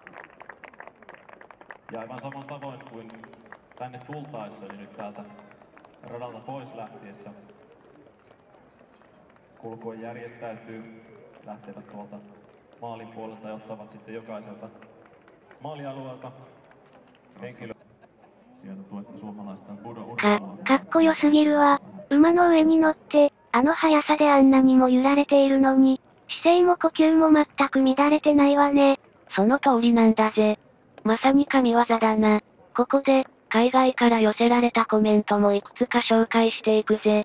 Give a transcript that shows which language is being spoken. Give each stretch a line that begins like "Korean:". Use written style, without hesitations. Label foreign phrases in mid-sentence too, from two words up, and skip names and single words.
Finnish: Ja aivan saman tavoin kuin tänne tultaessa, niin nyt täältä radalta pois lähtiessä. Kulkue järjestäytyy, lähtevät tuolta maalin puolelta ja ottavat sitten jokaiselta maalialueelta henkilö. Sieltä tuetta suomalaista Budo
Japanese: かっこよすぎるわ。馬の上に乗って、あの速さであんなにも揺られているのに、姿勢も呼吸も全く乱れてないわね。その通りなんだぜ。まさに神業だな。ここで、海外から寄せられたコメントもいくつか紹介していくぜ。